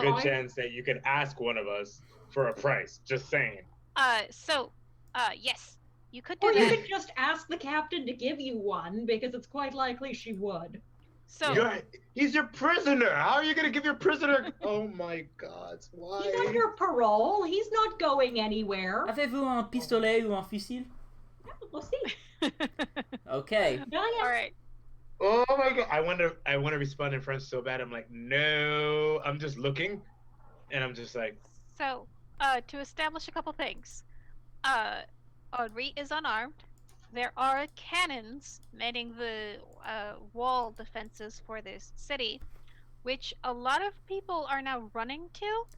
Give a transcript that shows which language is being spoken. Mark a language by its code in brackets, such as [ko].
[en] good chance that you can ask one of us for a price. Just saying. yes. You could do Or you that. could just ask the captain to give you one, because it's quite likely she would. So, He's your prisoner. How are you gonna give your prisoner? Oh my God! Why? He's under parole. He's not going anywhere. [fr] Avez-vous un pistolet ou un fusil? [en] We'll see. Okay. Yeah. all right. Oh my God! I want to respond in French so bad. I'm like, no. I'm just looking, and I'm just like, So, to establish a couple things, Henri is unarmed. There are cannons manning the wall defenses for this city, which a lot of people are now running to,